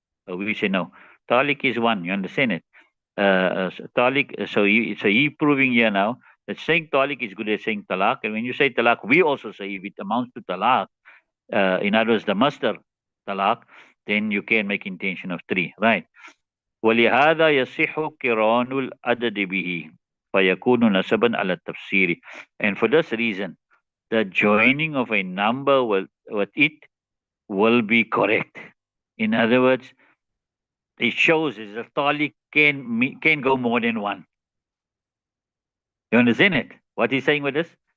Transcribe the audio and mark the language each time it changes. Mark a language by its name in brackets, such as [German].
[English] We say no. Talik is one. You understand it? Talik. So he proving here now that saying talik is good as saying talak. And when you say talak, we also say if it amounts to talak, in other words, the master talak, then you can make intention of three, right? [Arabic] ولهذا يصح قران العدد به فيكون نسبا على التفسير. [English] And for this reason, the joining of a number with it will be correct. In other words, it shows is that talik can go more than one. You understand it? What he's saying with this?